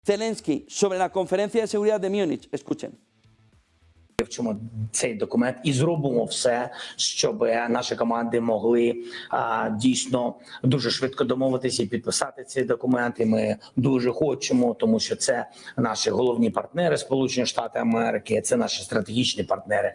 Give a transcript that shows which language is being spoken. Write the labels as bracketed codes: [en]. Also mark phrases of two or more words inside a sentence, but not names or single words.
[es] Zelensky sobre la conferencia de seguridad de Múnich. Escuchen. [uk] Вивчимо цей документ і зробимо все, щоб наші команди могли дійсно дуже швидко домовитися і підписати цей документ. І ми дуже хочемо, тому що це наші головні партнери, Сполучені Штати Америки, це наші стратегічні партнери.